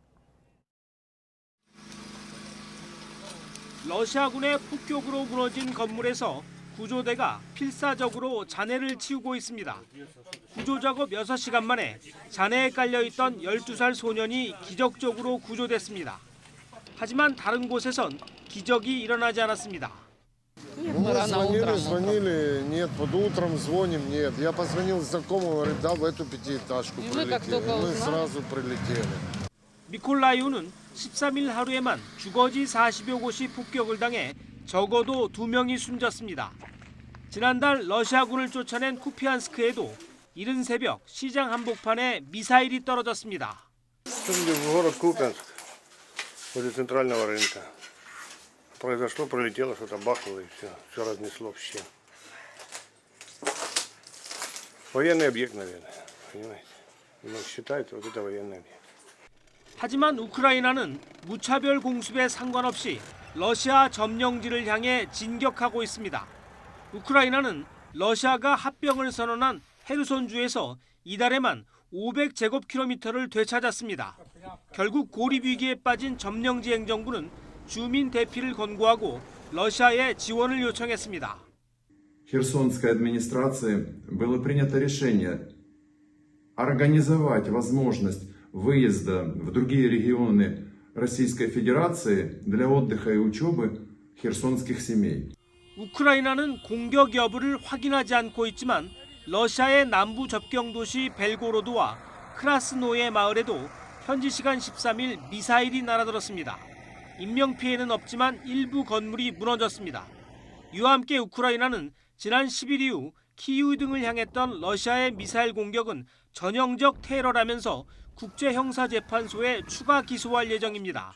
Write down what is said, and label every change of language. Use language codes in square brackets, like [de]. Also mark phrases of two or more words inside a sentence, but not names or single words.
[ko] 러시아군의 폭격으로 무너진 건물에서 구조대가 필사적으로 잔해를 치우고 있습니다. 구조 작업 6시간 만에 잔해에 깔려있던 12살 소년이 기적적으로 구조됐습니다. 하지만 다른 곳에선 기적이 일어나지 않았습니다. [ru] Звонили, нет, под утром звоним, нет. Я позвонил знакомому, говорит, да, в эту пятиэтажку прилетели. Мы сразу прилетели. [ko] 미콜라이우는 13일 하루에만 주거지 40여 곳이 폭격을 당해 적어도 2명이 숨졌습니다. 지난달 러시아군을 쫓아낸 쿠피안스크에도 이른 새벽 시장 한복판에 미사일이 떨어졌습니다. [ru] город Купянск, возле центрального рынка. Произошло, пролетело, что-то бахнуло и все разнесло вообще. Военный объект, наверное, понимаете? считают, вот это военный объект. [ko] 하지만 우크라이나는 무차별 공습에 상관없이 러시아 점령지를 향해 진격하고 있습니다. 우크라이나는 러시아가 합병을 선언한 헤르손주에서 이달에만 500제곱킬로미터를 되찾았습니다. 결국 고립 위기에 빠진 점령지 행정부는 주민 대피를 권고하고 러시아에 지원을 요청했습니다. [ru] Херсонской администрации было принято решение организовать возможность выезда в другие регионы Российской Федерации для отдыха и учебы херсонских семей. [ko] 우크라이나는 공격 여부를 확인하지 않고 있지만 러시아의 남부 접경 도시 벨고로드와 크라스노예 마을에도 현지 시간 13일 미사일이 날아들었습니다. 인명피해는 없지만 일부 건물이 무너졌습니다. 이와 함께 우크라이나는 지난 10일 이후 키이우 등을 향했던 러시아의 미사일 공격은 전형적 테러라면서 국제형사재판소에 추가 기소할 예정입니다.